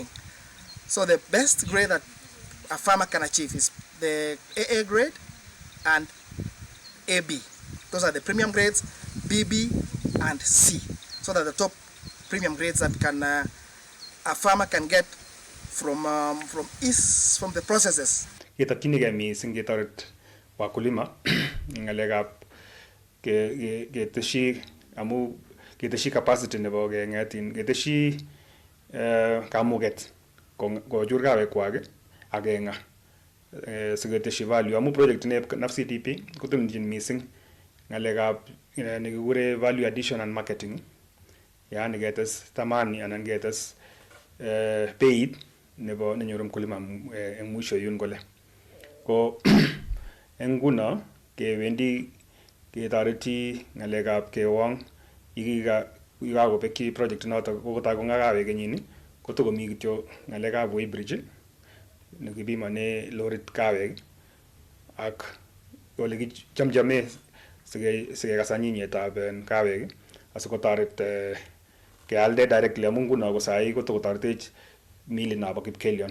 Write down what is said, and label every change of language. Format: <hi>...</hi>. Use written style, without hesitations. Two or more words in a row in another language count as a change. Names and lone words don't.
<en>So the best grade that a farmer can achieve is the AA grade and AB. Those are the premium grades, BB and C. So that the top premium grades that can a farmer can get from the processes.</en> <kln>Kitakinige mising ketoret wakulima ngalekab keteshi amu keteshi capacity nebo kengetin keteshi kamuget kochur kawekwak ak kenga siketeshi value amu project ne NAF CDP kotumjin mising ngalekab nekikure</kln> <en>value addition and marketing,</en> <kln>yani ketes tamani anan ketes beit nebo nenyoru mkulima eng mwisho yun kole ko eng nguno kewendi ketoreti ngalekab kewong ikakobekyi project noto kokotai kongakawe kenyini kotokomi kityo ngalekab weighbridge nekibimane lorit kawek ak ole kichamchame sikekasa nyinyetab kawek asikotoret kealde directly amu nguno ko sai kotokotoretech mili nabo Kipkelion.</kln>